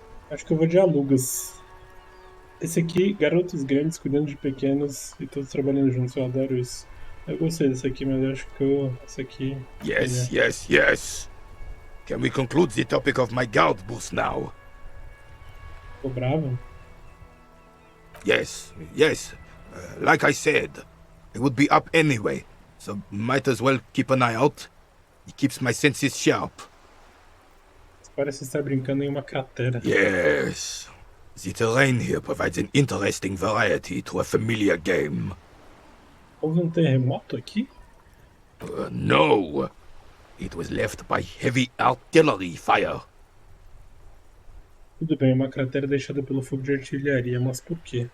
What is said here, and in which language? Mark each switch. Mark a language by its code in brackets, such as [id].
[pt] Acho que eu vou de alugas. Esse aqui, garotos grandes cuidando de pequenos e todos trabalhando juntos. Eu adoro isso. Eu gostei desse aqui, mas eu acho que essa aqui... [en] Yes. Can we conclude the topic of my guard booth now? [pt] Ficou bravo? [en] Yes. Like I said, it would be up anyway, so might as well keep an eye out. It keeps my senses sharp. [pt] Parece estar brincando em uma cratera. [en] Yes. The terrain here provides an interesting variety to a familiar game. [pt] Houve um terremoto aqui? [en] No. It was left by heavy artillery fire. [pt] Tudo bem, uma cratera deixada pelo fogo de artilharia, mas por quê?